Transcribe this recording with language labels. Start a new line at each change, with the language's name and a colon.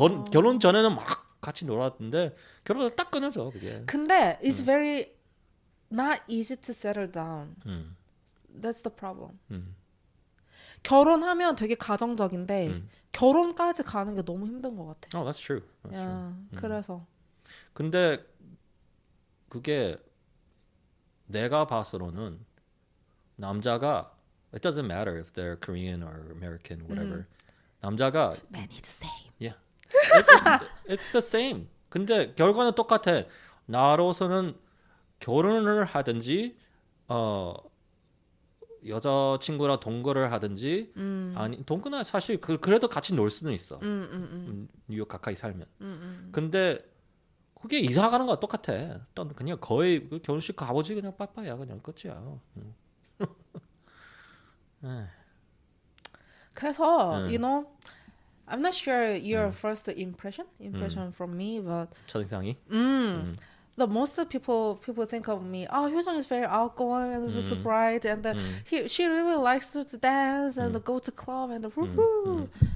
Korean: 결혼 전에는 막 같이 놀았는데 결혼해서 딱 끊어져 그게.
English: 근데 it's very not easy to settle down. 음. That's the problem. 음.
Korean: 결혼하면 되게 가정적인데 결혼까지 가는 게 너무 힘든 것 같아.
English: Oh, that's true. That's true.
Korean: 야, 그래서 근데 그게 내가 봐서로는 남자가
English: it doesn't matter if they're Korean or American, whatever.
Korean: 남자가
English: man is the same. yeah, it's the same.
Korean: 근데 결과는 똑같아. 나로서는 결혼을 하든지 여자친구랑 동거를 하든지 아니 동거나 사실 그래도 같이 놀 수는 있어. 뉴욕 가까이 살면. 근데 그게 이사 가는 거랑 똑같아. 그냥 거의 결혼식 가보지 그냥 빠빠야 그냥 끝이야.
English: 그래서 you know, I'm not sure your first impression from me, but
Korean: 첫인상이.
English: the most people think of me. Oh, HyoJeong is very outgoing and so bright, and she really likes to dance and go to club and woohoo.